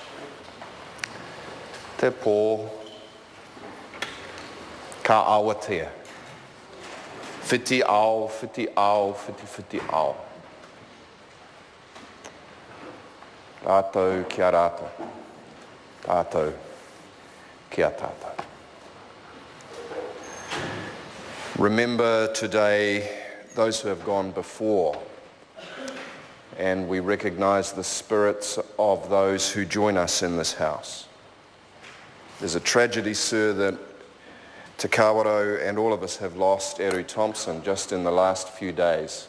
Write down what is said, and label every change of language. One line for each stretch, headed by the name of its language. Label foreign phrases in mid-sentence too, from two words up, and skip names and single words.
Māori: Te pō, ka awatea. Whiti ao, whiti ao, whiti whiti ao. Tātou kia rātou. Tātou kia tātou.
English: Remember today those who have gone before, and we recognise the spirits of those who join us in this house. There's a tragedy, sir, that Te Kawerau and all of us have lost Eru Thompson just in the last few days.